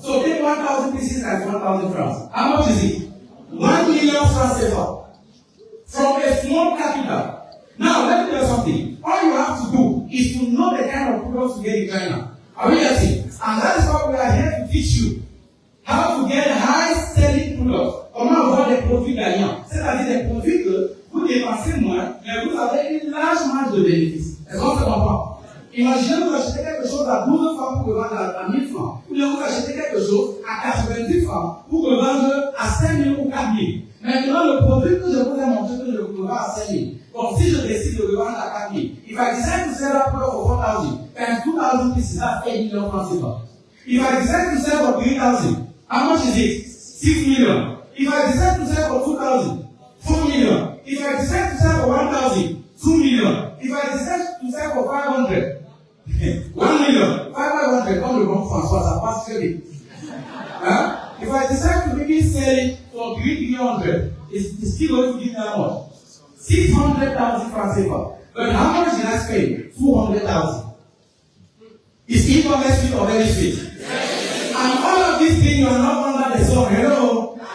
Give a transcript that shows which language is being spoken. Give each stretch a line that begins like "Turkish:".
English: So take 1,000 pieces as 1,000 francs. How much is it? 1 million francs CFA. From a small capital. Now, let me tell you something. All you have to do is to know the kind of products to get in China. Are we getting? And that is why we are here to teach you how to get high-selling products.
French: Comment avoir des produits gagnants. C'est-à-dire des produits que vous dépensez moins, mais vous avez une large marge de bénéfice. Est-ce qu'on se comprend? Imaginez que vous achetez quelque chose à 12 francs pour revendre à 1000 francs. Ou bien vous achetez quelque chose à 90 francs pour revendre à 5 000 ou 4 000. Maintenant, le produit que je vous ai montré, que je vous revends à 5 000. Donc, si je décide de revendre à 4 000,
English: if I decide to sell that product for 4,000, and 2,000 pieces, that's 8 million francs CFA. If I decide to sell for 3,000, how much is it? 6 million. If I decide to sell for 2,000, 4 million. If I decide to sell for 1,000, 2 million. If I decide to sell for 500, 1 million.
French: 500, comme le bon François, ça passe très vite. Hein?
English: If I decide to maybe sell it for 300, it's still going to give me how much? 600,000 francs CFA. But how much did I spend? 200,000. Is e-commerce sweet or very sweet? Yes. And all of these things you are not under the sun. Hello?